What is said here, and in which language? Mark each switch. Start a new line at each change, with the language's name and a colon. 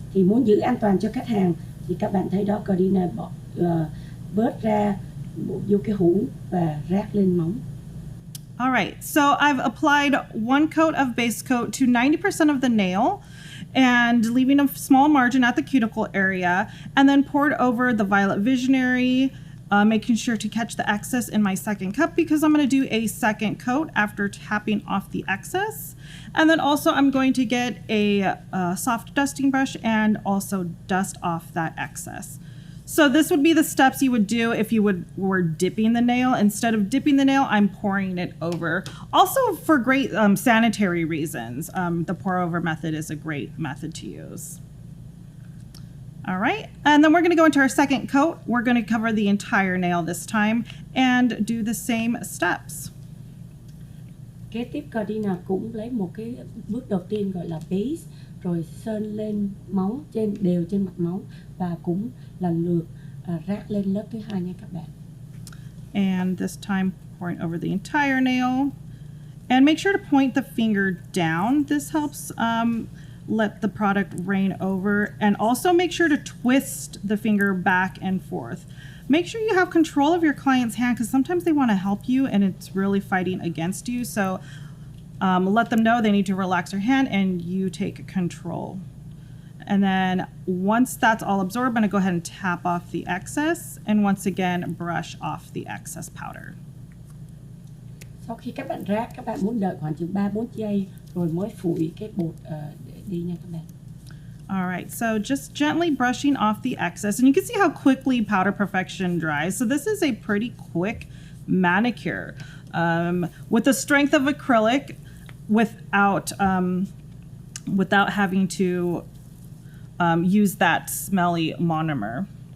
Vietnamese: Thì muốn giữ an toàn cho khách hàng thì các bạn thấy đó, Gardena bớt ra vô cái hũ và rác lên móng.
English: All right, so I've applied one coat of base coat to 90% of the nail and leaving a small margin at the cuticle area, and then poured over the Violet Visionary, making sure to catch the excess in my second cup because I'm going to do a second coat after tapping off the excess. And then also I'm going to get a soft dusting brush and also dust off that excess. So this would be the steps you would do if you were dipping the nail. Instead of dipping the nail, I'm pouring it over. Also for great sanitary reasons, the pour over method is a great method to use. All right, and then we're gonna go into our second coat. We're gonna cover the entire nail this time and do the same steps.
Vietnamese: Kế tiếp Gardena cũng lấy một cái bước đầu tiên gọi là base, rồi sơn lên móng đều trên mặt móng và cũng lần lượt rác lên lớp thứ hai nha các bạn.
English: And this time pouring over the entire nail. And make sure to point the finger down. This helps let the product rain over, and also make sure to twist the finger back and forth. Make sure you have control of your client's hand because sometimes they want to help you and it's really fighting against you. So let them know they need to relax their hand and you take control. And then once that's all absorbed, I'm going to go ahead and tap off the excess and once again brush off the excess powder.
Vietnamese: Sau khi các bạn rác, các bạn muốn đợi khoảng chừng 3-4 giây rồi mới phủi cái bột đi nha các bạn.
English: All right, so just gently brushing off the excess. And you can see how quickly Powder Perfection dries. So this is a pretty quick manicure with the strength of acrylic without having to use that smelly monomer.